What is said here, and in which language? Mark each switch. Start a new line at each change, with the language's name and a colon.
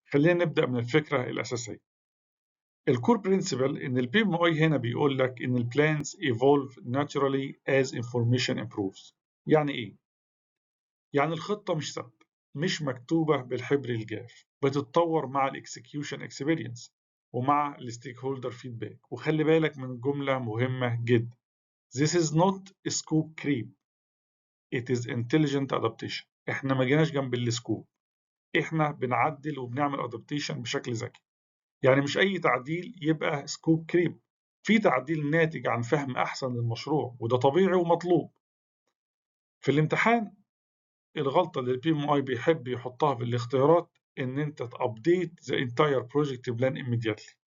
Arabic: خلينا نبدأ من الفكرة الأساسية. الكور برنسبل إن البي ام اي هنا بيقول لك إن البلانز
English: evolve naturally as information improves.
Arabic: يعني إيه؟ يعني الخطة مش ثابتة، مش مكتوبة بالحبر الجاف، بتتطور مع الاكسكيوشن اكسبيرينس ومع الستيك هولدر فيدباك. وخلي بالك من جملة مهمة جدا:
English: This is not scope creep, it is intelligent adaptation.
Arabic: احنا ما جيناش جنب السكوب، احنا بنعدل وبنعمل adaptation بشكل ذكي. يعني مش أي تعديل يبقى سكوب كريب، في تعديل ناتج عن فهم أحسن للمشروع، وده طبيعي ومطلوب. في الامتحان الغلطة اللي البي ام اي بيحب يحطها في الاختيارات ان انت
English: تابديت the entire project plan immediately.